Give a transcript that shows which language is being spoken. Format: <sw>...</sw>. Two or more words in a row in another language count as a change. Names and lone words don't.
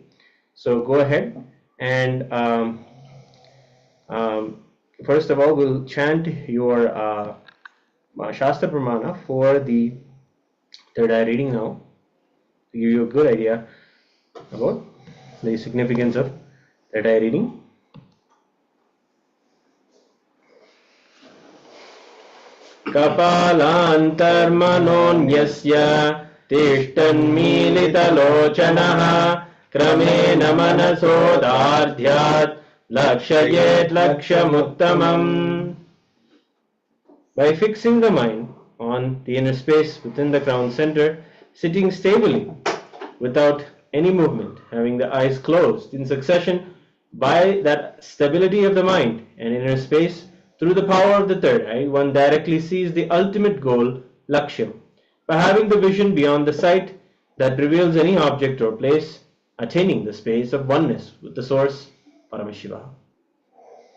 <en>So go ahead and first of all, we'll chant your</en> <sa>Shastra Pramana</sa> <en>for the third eye reading now, to give you a good idea about the significance of third eye reading.</en> <sa>Kapalantarmanonyasya tishthanmilitalochanaha kramena manasodardhyat lakshayet lakshamuttamam.</sa> <en>By fixing the mind on the inner space within the crown center, sitting stably without any movement, having the eyes closed in succession, by that stability of the mind and inner space, through the power of the third eye, one directly sees the ultimate goal, Lakshyam, by having the vision beyond the sight that reveals any object or place, attaining the space of oneness with the source, Paramashivoham.</en>